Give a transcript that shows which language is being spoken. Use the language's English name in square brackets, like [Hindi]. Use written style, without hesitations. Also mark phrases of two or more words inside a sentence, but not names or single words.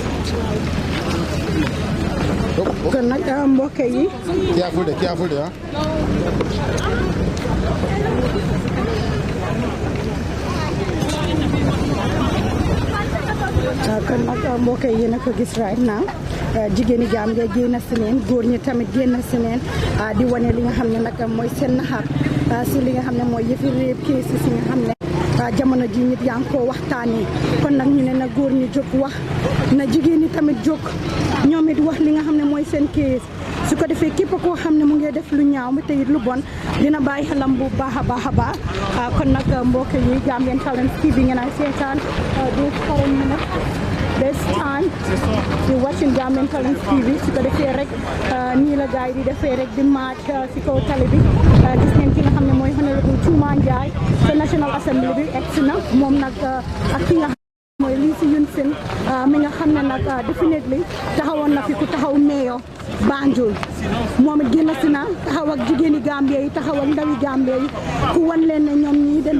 [Wolof] kon nag mbokk yi careful de kon nag mbokk yi yéen a ko gis [English] right now [Wolof] jigéeni Gambia génn si neen góor ñi tamit génn si neen di wane li nga xam ne nag mooy seen naxar si li nga xam ne mooy yëfi réeb keesi si nga xam ne jamono ji nit yaa ngi koo waxtaanee kon nag ñu ne na góor ñi jóg wax na jigéen ñi tamit jóg ñoom it wax li nga xam ne mooy seen kees su ko defee képp koo xam ne mu ngi def lu ñaaw mi te it lu bon dina bàyyi xelam bu baax a baax a baax kon nag mbokk yi Gambian Talents TV ngeen ay seetaan [English] this current minute this time [Wolof] di watching Gambian Talents TV su ko defee rek nii la gars yi di defee rek di march si kaw tali bi gis ngeen ki nga xam ne mooy honorable Touma Njie sa National Assembly bi egg si na moom nag ak ki nga mooy lii si yun sin mi nga xam ne nag definitely taxawoon na fi ku taxaw meeyo Banjul moom it génn si na taxaw ak jigéeni Gambie yi taxaw ak ndawi Gambie yi ku wan leen ne ñoom ñii den